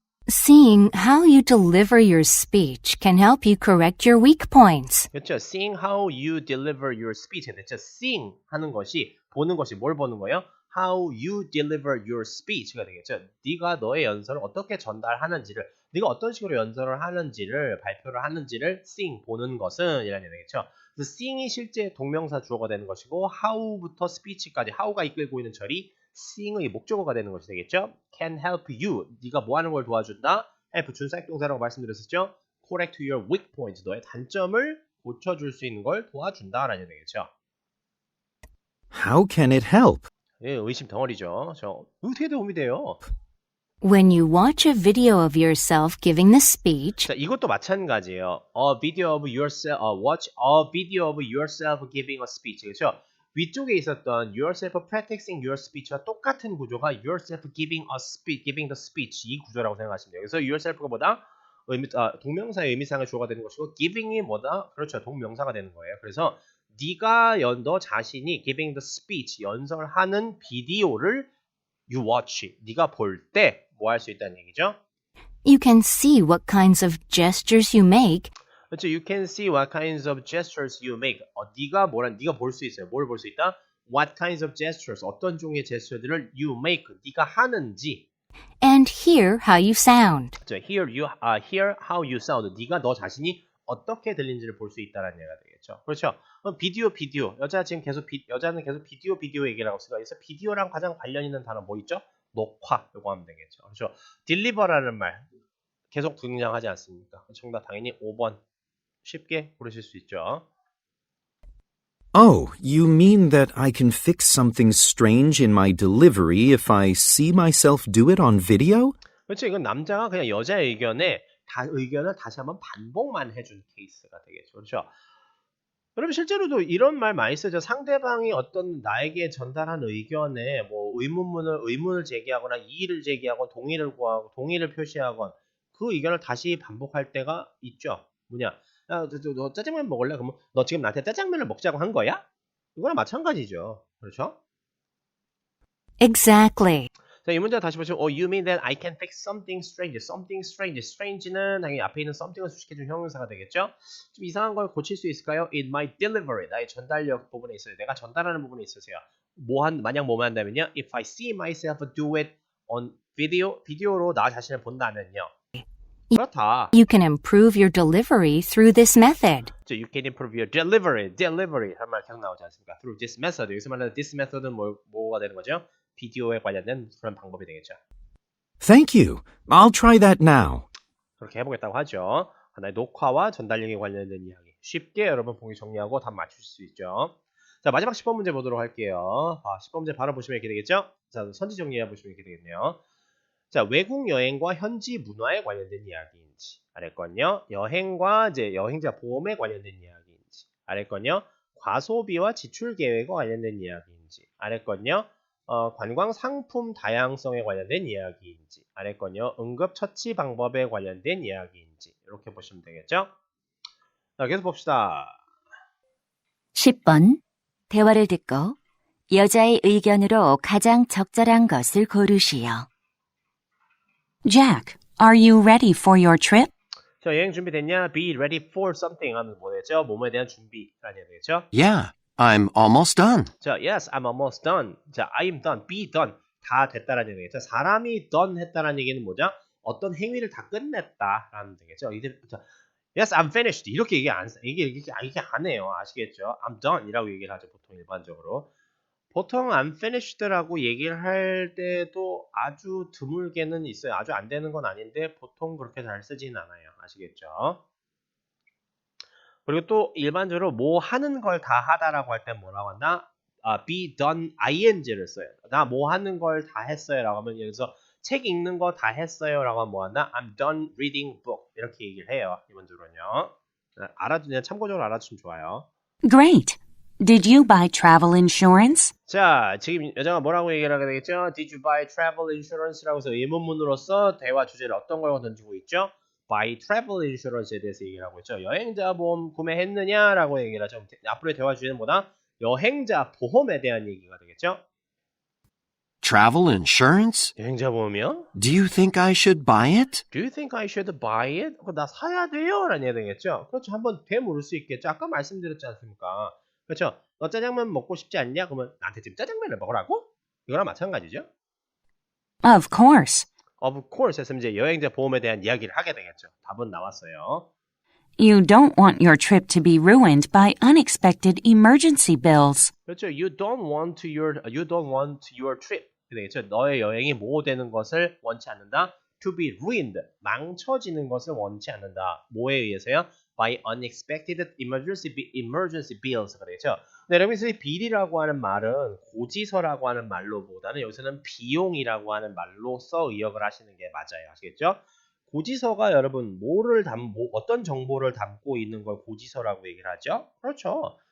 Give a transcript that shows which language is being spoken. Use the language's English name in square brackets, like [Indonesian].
[English] Seeing how you deliver your speech can help you correct your weak points. [Korean] 그렇죠. [English] Seeing how you deliver your speech. [Korean] 그렇죠. Seeing 하는 것이 보는 것이 뭘 보는 거예요? [English] How you deliver your speech가 [Korean] 되겠죠. 네가 너의 연설을 어떻게 전달하는지를, 네가 어떤 식으로 연설을 하는지를, 발표를 하는지를 seeing 보는 것은 이라는 얘기겠죠. 그래서 seeing이 실제 동명사 주어가 되는 것이고 how부터 speech까지 how가 이끌고 있는 절이 seeing의 목적어가 되는 것이 되겠죠. [English] Can help you. [Korean] 네가 뭐 하는 걸 도와준다. help 준사역동사라고 말씀드렸었죠. [English] correct your weak point. [Korean] 너의 단점을 고쳐줄 수 있는 걸 도와준다라는 얘기겠죠. [English] How can it help? [Korean] 예, 의심 덩어리죠. 어떻게 도움이 돼요? [English] When you watch a video of yourself giving the speech, [Korean] 자, 이것도 마찬가지예요. [English] A video of yourself, watch a video of yourself giving a speech. [Korean] 그렇죠? 위쪽에 있었던 [English] yourself practicing your speech [Korean] 와 똑같은 구조가 [English] yourself giving the speech [Korean] 이 구조라고 생각하시면 돼요. 그래서 yourself가 동명사의 의미상의 주어가 되는 것이고 giving이 그렇죠. 동명사가 되는 거예요. 그래서 네가 너 자신이 [English] giving the speech [Korean] 연설하는 비디오를 [English] you watch [Korean] 네가 볼 때 뭐 할 수 있다는 얘기죠? [English] you can see what kinds of gestures you make [Korean] 그렇죠. [English] You can see what kinds of gestures you make. [Korean] 네가 볼 수 있어요. 뭘 볼 수 있다? [English] What kinds of gestures [Korean] 어떤 종류의 제스처들을 [English] you make [Korean] 네가 하는지 [English] and hear how you sound. [Korean] 그렇죠. [English] Hear how you sound. [Korean] 네가 너 자신이 어떻게 들리는지를 볼 수 있다는 얘기가 되겠죠. 그렇죠. 그럼 비디오. 여자는 계속 비디오 얘기를 하고 있으니까 여기서 비디오랑 가장 관련 있는 단어 뭐 있죠? 녹화 요거 하면 되겠죠. 그렇죠. deliver라는 말 계속 등장하지 않습니까? 정답 당연히 5번 쉽게 고르실 수 있죠. [English] Oh, you mean that I can fix something strange in my delivery if I see myself do it on video? [Korean] 그렇죠. 이건 남자가 그냥 여자의 의견을 다시 한번 반복만 해준 케이스가 되겠죠. 그렇죠. 여러분 실제로도 이런 말 많이 쓰죠. 상대방이 어떤 나에게 전달한 의견에 뭐 의문을 제기하거나 이의를 제기하거나 동의를 구하고 동의를 표시하거나 그 의견을 다시 반복할 때가 있죠. 뭐냐? 야, 너 짜장면 먹을래? 그러면 너 지금 나한테 짜장면을 먹자고 한 거야? 이거랑 마찬가지죠. 그렇죠? [English] Exactly. [Korean] 자, 이 문제 다시 보시면 [English] you mean that I can fix something strange. something strange. [Korean] strange는 당연히 앞에 있는 something을 수식해준 형용사가 되겠죠? 좀 이상한 걸 고칠 수 있을까요? [English] in my delivery. [Korean] 나의 전달력 부분에 있어요. 내가 전달하는 부분에 있으세요. 만약 뭐만 한다면요? [English] if I see myself do it on [Korean] 비디오로 나 자신을 본다면요. 그렇다. [English] You can improve your delivery through this method. You can improve your delivery [Korean] 할 말 계속 나오지 않습니까? [English] through this method. [Korean] 여기서 말하는 this method은 뭐가 되는 거죠? 비디오에 관련된 그런 방법이 되겠죠. [English] Thank you. I'll try that now. [Korean] 그렇게 해보겠다고 하죠. 하나의 녹화와 전달력에 관련된 이야기. 쉽게 여러분 보기 정리하고 답 맞추실 수 있죠. 자, 마지막 10번 문제 보도록 할게요. 10번 문제 바로 보시면 이렇게 되겠죠? 자, 선지 정리해 보시면 이렇게 되겠네요. 자, 외국 여행과 현지 문화에 관련된 이야기인지. 아래 건요. 여행과 이제 여행자 보험에 관련된 이야기인지. 아래 건요. 과소비와 지출 계획과 관련된 이야기인지. 아래 건요. 관광 상품 다양성에 관련된 이야기인지. 아래 건요. 응급처치 방법에 관련된 이야기인지. 이렇게 보시면 되겠죠? 자, 계속 봅시다. 10번. 대화를 듣고 여자의 의견으로 가장 적절한 것을 고르시오. [English] Jack, are you ready for your trip? [Korean] 자, 여행 준비됐냐? [English] Be ready for something [Korean] 하면 뭐 되죠? 뭐뭐에 대한 준비라는 얘기 되겠죠? [English] Yeah, I'm almost done. 자, yes, I'm almost done. 자, I'm done, be done. [Korean] 다 됐다라는 얘기겠죠. 사람이 done 했다라는 얘기는 뭐죠? 어떤 행위를 다 끝냈다라는 얘기죠. 자, [English] yes, I'm finished. [Korean] 이렇게 얘기 안 해요. 아시겠죠? [English] I'm done [Korean] 이라고 얘기를 하죠. 보통 일반적으로. 보통 [English] I'm finished [Korean] 라고 얘기를 할 때도 아주 드물게는 있어요. 아주 안 되는 건 아닌데 보통 그렇게 잘 쓰지는 않아요. 아시겠죠? 그리고 또 일반적으로 뭐 하는 걸 다 하다라고 할 때 뭐라고 한다? [English] be done ing [Korean] 를 써요. 나 뭐 하는 걸 다 했어요 라고 하면 예를 들어서 책 읽는 거 다 했어요 라고 하면 뭐 한다? [English] I'm done reading book [Korean] 이렇게 얘기를 해요. 일반적으로는요. 그냥 참고적으로 알아두시면 좋아요. [English] Great. Did you buy travel insurance? [Korean] 자, 지금 여자가 뭐라고 얘기를 하게 되겠죠? [English] Did you buy travel insurance [Korean] 라고 해서 의문문으로서 대화 주제를 어떤 걸 던지고 있죠? [English] Buy travel insurance [Korean] 에 대해서 얘기를 하고 있죠. 여행자 보험 구매했느냐라고 얘기를 하죠. 앞으로의 대화 주제는 뭐다? 여행자 보험에 대한 얘기가 되겠죠? [English] Travel insurance? [Korean] 여행자 보험이요? [English] Do you think I should buy it? Do you think I should buy it? [Korean] 나 사야 돼요? 라는 얘기 되겠죠? 그렇죠. 한번 되물을 수 있겠죠. 아까 말씀드렸지 않습니까? 그렇죠. 너 짜장면 먹고 싶지 않냐? 그러면 나한테 지금 짜장면을 먹으라고? 이거랑 마찬가지죠. [English] Of course. Of course [Korean] 했으면 이제 여행자 보험에 대한 이야기를 하게 되겠죠. 답은 나왔어요. [English] You don't want your trip to be ruined by unexpected emergency bills. [Korean] 그렇죠. [English] You don't want your trip. [Korean] 되겠죠. 너의 여행이 모호되는 것을 원치 않는다. [English] To be ruined. [Korean] 망쳐지는 것을 원치 않는다. 뭐에 의해서요? [English] By unexpected emergency bills가 [Korean] 되겠죠. 네, 여러분께서 이 bill이라고 하는 말은 고지서라고 하는 말로보다는 여기서는 비용이라고 하는 말로써 의역을 하시는 게 맞아요. 아시겠죠? 고지서가 여러분 어떤 정보를 담고 있는 걸 고지서라고 얘기를 하죠? 그렇죠.